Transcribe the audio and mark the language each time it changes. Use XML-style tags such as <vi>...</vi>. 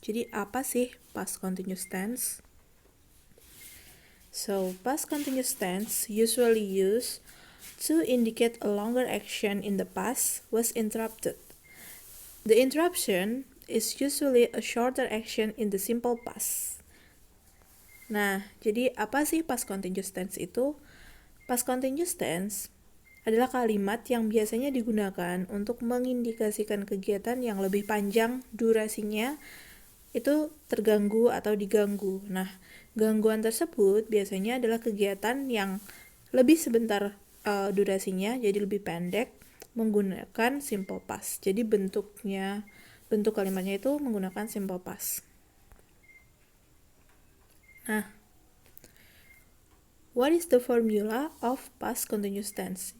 <id>Jadi apa sih</id> <en>past continuous tense? So, past continuous tense usually used to indicate a longer action in the past was interrupted. The interruption is usually a shorter action in the simple past.</en> <id>Nah, jadi apa sih past continuous tense itu? Past continuous tense adalah kalimat yang biasanya digunakan untuk mengindikasikan kegiatan yang lebih panjang durasinya itu terganggu atau diganggu. Nah, gangguan tersebut biasanya adalah kegiatan yang lebih sebentar durasinya, jadi lebih pendek, menggunakan simple past. Jadi bentuk kalimatnya itu menggunakan simple past.</id> <en>Nah, what is the formula of past continuous tense?</en>